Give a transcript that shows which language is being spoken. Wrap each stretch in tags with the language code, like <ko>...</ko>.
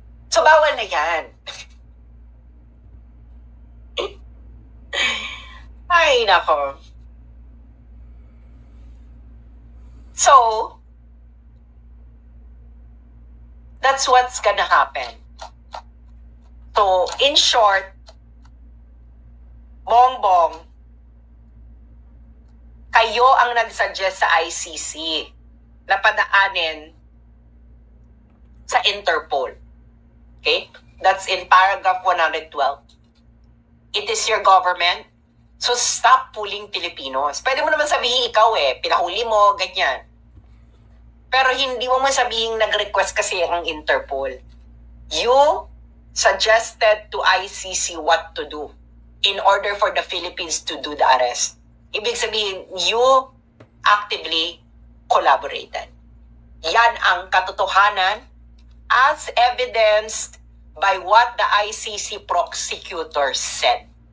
<tl>So bawal na yan. Ay, nako. So,</tl> <en>That's what's gonna happen. So, in short,</en> <tl>Bongbong, kayo ang nag-suggest sa ICC na padaanin sa Interpol.</tl> <en>Okay? That's in paragraph 112. It is your government. So stop fooling Filipinos.</en> <tl>Pwede mo naman sabihin ikaw pinahuli mo, ganyan. Pero hindi mo sabihin nag-request kasi ang Interpol.</tl> <en>You suggested to ICC what to do in order for the Philippines to do the arrest.</en> <tl>Ibig sabihin,</tl> <en>you actively collaborated.</en> <tl>Yan ang katotohanan</tl> <en>as evidenced by what the ICC prosecutor said.</en>